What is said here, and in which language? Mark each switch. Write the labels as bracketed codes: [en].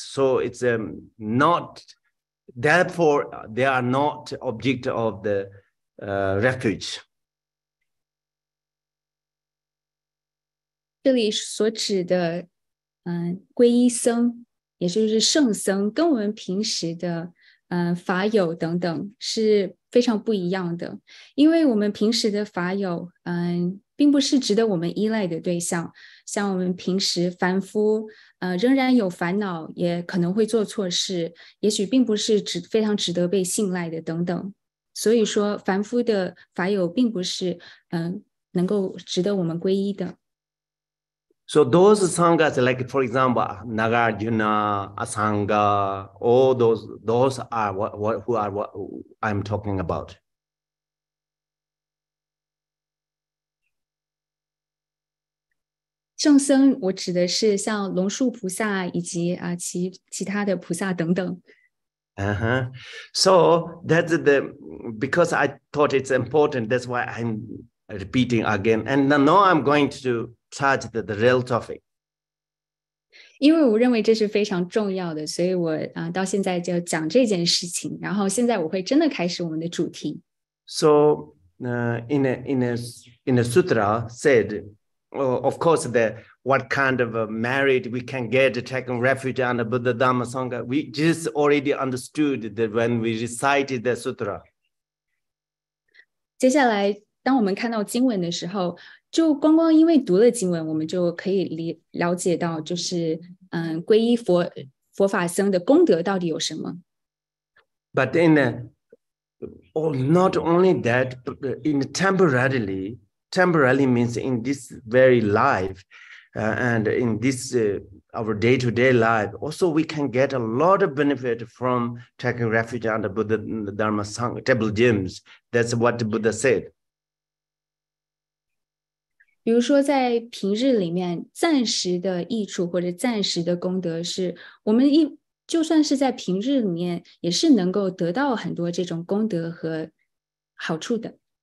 [en] So it's not, therefore they are not object of the refuge. [zh] 这里所指的皈依僧，也就是圣僧，跟我们平时的法友等等是非常不一样的。因为我们平时的法友并不是值得我们依赖的对象，像我们平时凡夫，仍然有烦恼，也可能会做错事，也许并不是非常值得被信赖的等等。所以说，凡夫的法友并不是能够值得我们皈依的。 [en] So those sanghas, like for example, Nagarjuna, Asanga, all those are what I'm talking about. [zh] 圣僧，我指的是像龙树菩萨以及其他的菩萨等等。 [en] So that's because I thought it's important. That's why I'm repeating again. And now I'm going to touch the real topic. [zh] 因为我认为这是非常重要的，所以我到现在就讲这件事情。然后现在我会真的开始我们的主题。 [en] So in a sutra said, of course, what kind of merit we can get taking refuge under Buddha Dhamma Sangha. We just already understood that when we recited the sutra. [zh] 接下来，当我们看到经文的时候，就光因为读了经文，我们就可以了解到，就是皈依佛法僧的功德到底有什么。 [en] But not only that, but in temporarily means in this very life and in this our day-to-day life, also we can get a lot of benefit from taking refuge under Buddha Dharma Sangha, table gems. That's what the Buddha said. [zh] 比如说在平日里面暂时的益处或者暂时的功德，是我们就算是在平日里面也是能够得到很多这种功德和好处的。